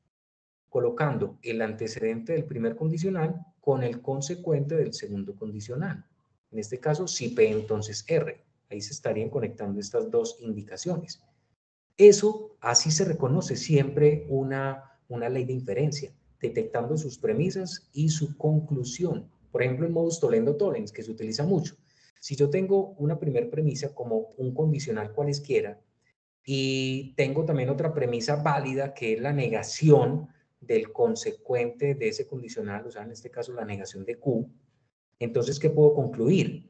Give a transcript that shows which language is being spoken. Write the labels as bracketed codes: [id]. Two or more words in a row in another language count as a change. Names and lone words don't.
[es] Colocando el antecedente del primer condicional con el consecuente del segundo condicional. En este caso, si P entonces R. Ahí se estarían conectando estas dos indicaciones. Eso, así se reconoce siempre una ley de inferencia, detectando sus premisas y su conclusión. Por ejemplo, el [la] modus tollendo tollens, [es] que se utiliza mucho. Si yo tengo una primera premisa como un condicional cualesquiera y tengo también otra premisa válida que es la negación del consecuente de ese condicional, o sea, en este caso la negación de Q, entonces, ¿qué puedo concluir?